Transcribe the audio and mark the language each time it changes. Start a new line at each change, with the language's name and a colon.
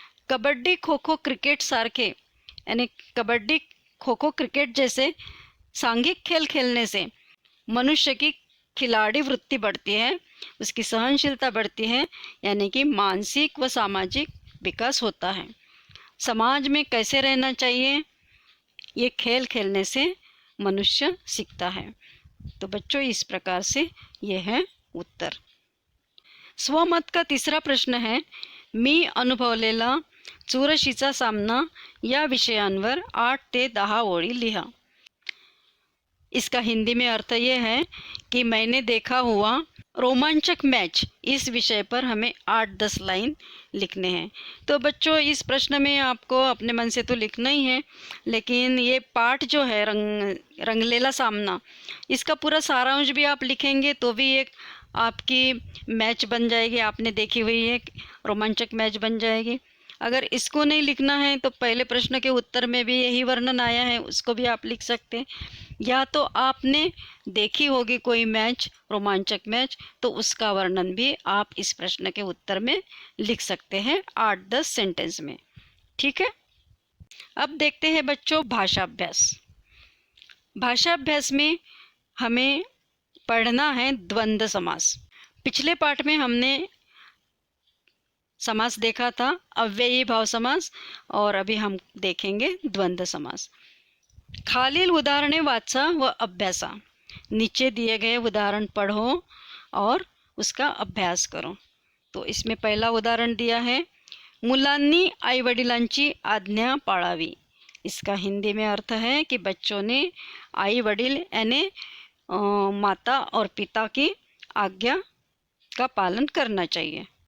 Marathi: Kabaddi, kho kho, cricket सारखे
Hindi: यानी kabaddi, kho kho, cricket जैसे सांघिक खेल खेलने से मनुष्य की खिलाड़ी वृत्ति बढ़ती है, उसकी सहनशीलता बढ़ती है, यानी कि मानसिक व सामाजिक विकास होता है. समाज में कैसे रहना चाहिए ये खेल खेलने से मनुष्य सीखता है. तो बच्चों इस प्रकार से ये है उत्तर. स्वमत का तीसरा प्रश्न है,
Marathi: मी अनुभवलेला चुरशीचा सामना या विषयांवर 8 ते 10 ओळी लिहा।
Hindi: इसका हिंदी में अर्थ ये है कि मैंने देखा हुआ रोमांचक मैच, इस विषय पर हमें 8-10 लाइन लिखने हैं। तो बच्चों इस प्रश्न में आपको अपने मन से तो लिखना ही है, लेकिन ये पाठ जो है रंगलेला सामना, इसका पूरा सारांश भी आप लिखेंगे तो भी एक आपकी मैच बन जाएगी, आपने देखी हुई एक रोमांचक मैच बन जाएगी। अगर इसको नहीं लिखना है तो पहले प्रश्न के उत्तर में भी यही वर्णन आया है, उसको भी आप लिख सकते हैं। या तो आपने देखी होगी कोई मैच, रोमांचक मैच, तो उसका वर्णन भी आप इस प्रश्न के उत्तर में लिख सकते हैं 8-10 सेंटेंस में। ठीक है, अब देखते हैं बच्चों भाषा अभ्यास। भाषा अभ्यास में हमें पढ़ना है द्वंद्व समास। पिछले पाठ में हमने समास देखा था, अव्ययी भाव समास, और अभी हम देखेंगे द्वंद्व समास।
Marathi: खालील उदाहरणे वाचा व अभ्यासा।
Hindi: नीचे दिए गए उदाहरण पढ़ो और उसका अभ्यास करो। तो इसमें पहला उदाहरण दिया है,
Marathi: मुलांनी आईवडिलांची आज्ञा पाळावी।
Hindi: इसका हिंदी में अर्थ है कि बच्चों ने आई वडील यानी माता और पिता की आज्ञा का पालन करना चाहिए।